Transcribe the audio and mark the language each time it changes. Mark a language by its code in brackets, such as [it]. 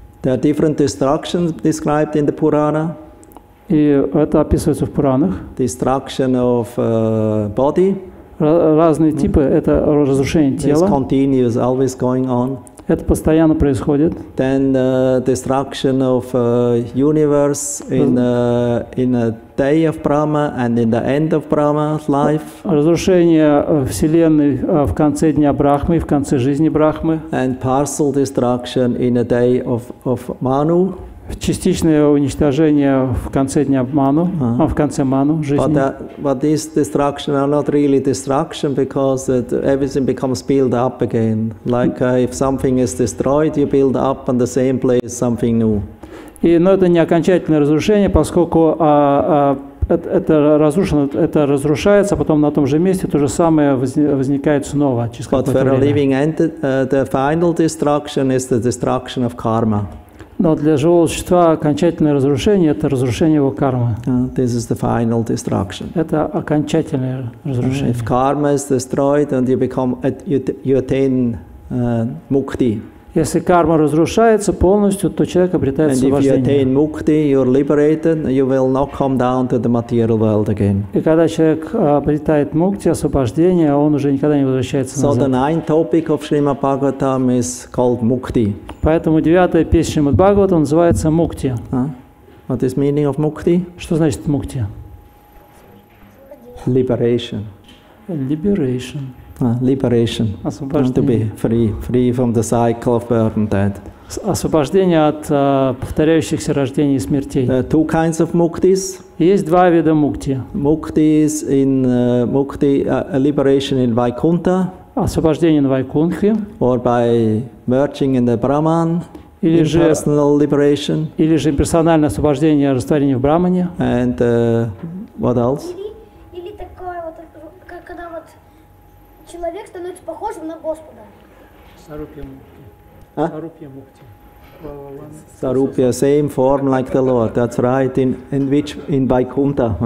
[en] There are different destructions described in the Purana. [ru] И это описывается в Пуранах. [en] Destruction of body. [ru] Разные типы. Это разрушение [en] It's [ru] тела. [en] continuous, always going on. [ru] Это постоянно происходит. [en] Then destruction of universe in a day of Brahma and in the end of Brahma's life. [ru] Разрушение Вселенной в конце дня Брахмы и в конце жизни Брахмы. [en] And partial destruction in a day of Manu. [ru] Частичное уничтожение в конце дня Ману, в конце Ману жизни. [en] But these destruction are not really destruction because everything becomes built up again. Like if something is destroyed, you build up on the same place something new. [ru] Но это не окончательное разрушение, поскольку это разрушено, это разрушается, потом на том же месте то же самое возникает снова через [en] But [ru] какое-то [en] for a [ru] время. [en] living entity, the final destruction is the destruction of karma. [ru] Но для живого существа окончательное разрушение – это разрушение его кармы. [en] This is the final destruction. [ru] Это окончательное разрушение. [en] If karma is destroyed and you attain mukti. [ru] Если карма разрушается полностью, то человек обретает [en] And if you [ru] освобождение. [en] attain mukti, you're liberated, you will not come down to the material world again. [ru] И когда человек обретает мукти, освобождение, он уже никогда не возвращается [en] So the ninth topic of Srimad Bhagavatam is called mukti. [ru] Поэтому 9-я песня Шримад Бхагаватам называется «Мукти». [en] What is meaning of mukti? [ru] Что значит «мукти»? [en] Liberation. Liberation. Liberation. To [ru] Освобождение. [en] be free from the cycle of birth and death. [ru] Освобождение от повторяющихся рождений и смертей. [en] There are two kinds of muktis. [ru] Есть два вида мукти. [en] Mukti is in liberation in Vaikuntha, [ru] Освобождение на Вайкунтхе, [en] or by merging in the Brahman, [ru] или же [en] impersonal liberation, [ru] имперсональное освобождение растворения в Брамане. [en] and what else? [ru] Или такое вот, когда вот человек становится похожим на Господа. Сарупья мукти. [en] Huh? [ru] Сарупья мукти. [en] Sarupya, same form like the Lord. That's right. In Vaikuntha.